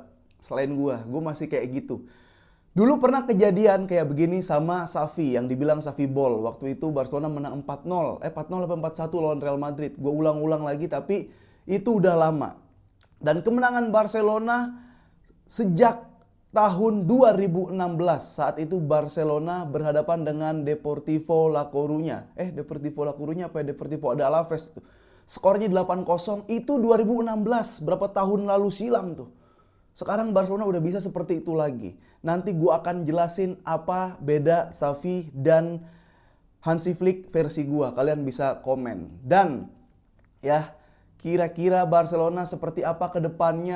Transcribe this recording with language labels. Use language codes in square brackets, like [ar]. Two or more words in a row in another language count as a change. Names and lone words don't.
[id] Selain gua masih kayak gitu. Dulu pernah kejadian kayak begini sama Xavi yang dibilang Xavi Ball. Waktu itu Barcelona menang 4-0. 4-0 apa 4-1 lawan Real Madrid. Gue ulang-ulang lagi tapi itu udah lama. Dan kemenangan Barcelona sejak tahun 2016. Saat itu Barcelona berhadapan dengan Deportivo La Coruña. Deportivo La Coruña apa ya? Deportivo de Alavés. Skornya 8-0 itu 2016. Berapa tahun lalu silam tuh. Sekarang Barcelona udah bisa seperti itu lagi. Nanti gue akan jelasin apa beda Xavi dan Hansi Flick versi gue. Kalian bisa komen. Dan ya, kira-kira Barcelona seperti apa ke depannya?